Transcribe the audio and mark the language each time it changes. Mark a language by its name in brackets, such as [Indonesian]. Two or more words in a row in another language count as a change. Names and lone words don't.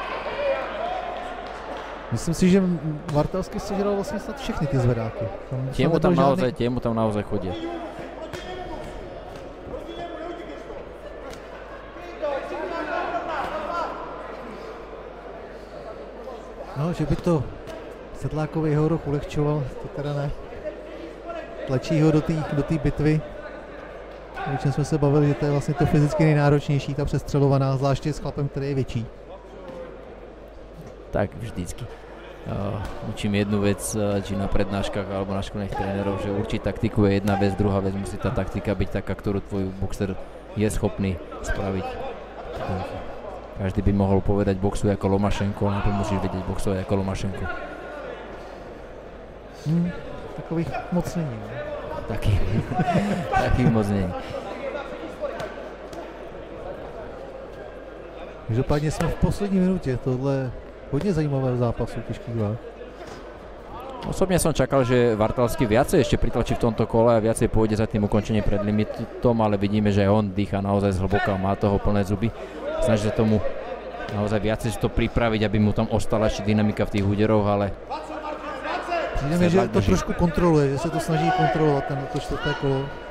[Czech] Myslím si, že Vartalský si hral vlastně snad všechny ty zvedáky. [Slovak] Tie mu tam naozaj chodia. [Czech] No, že by to Sedlákovi jeho roh ulehčoval, to teda ne. Tlačí ho do té bitvy. O čem jsme se bavili, že to je vlastně to fyzicky nejnáročnější, ta přestřelovaná, zvláště s chlapem, který je větší. Tak vždycky. [Slovak] Učím jednu vec, či na prednáškach alebo na školných trénerov, že určiť taktiku je jedna vec, druhá vec musí tá taktika byť taká, ktorú tvoj boxer je schopný spraviť. Každý by mohol povedať boxuj ako Lomašenko, ale musíš vedieť boxovať ako Lomašenko. [Czech] Takových moc není. Takých moc není. Každopádně jsme v poslední minutě, tohle hodně zajímavého zápasu těžkých váh. [Slovak] Osobne som čakal, že Vartalský viacej ešte pritlačí v tomto kole a viacej pôjde za tým ukončením pred limitom, ale vidíme, že on dýcha naozaj zhlboka, má toho plné zuby. Snaží sa tomu naozaj viacej to pripraviť, aby mu tam ostala ešte dynamika v tých úderoch, ale... [Czech] Vidíme, že to trošku kontroluje, že se to snaží kontrolovat to čtvrté kolo.